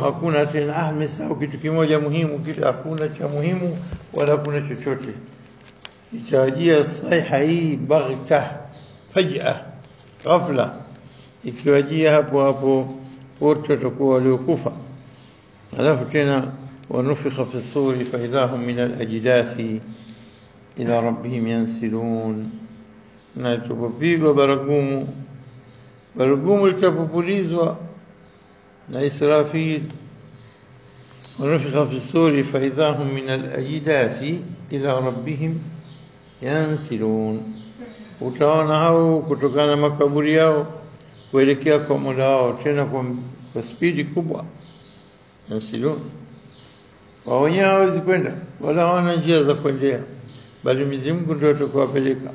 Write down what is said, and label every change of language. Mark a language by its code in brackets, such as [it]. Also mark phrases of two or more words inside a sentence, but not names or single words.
[sw] Hakuna tena amesahau kitu kimoja muhimu, kile hakuna cha muhimu wala kuna chochote. Itajia saiha hii [ar] بغتة فجأة [sw] ghafla, ikiwajia hapo hapo wote watakuwa waliokufa. Alafu tena [ar] ونفخ في الصور فإذا هم من الأجداث إلى ربهم ينسلون, [sw] na tupigwa baragumu litapupulizwa na Israfil. [ar] ونفخ في الصور فإذا هم من الأجداث إلى ربهم ينسلون, [sw] utaona hao kutokana makaburi yao kuelekea kwa Mola wao, tena kwa spidi kubwa. Yansilun, wao wenyewe hawezi kwenda wala hawana njia za kwendea, bali Mwenyezi Mungu ndio atakawapeleka.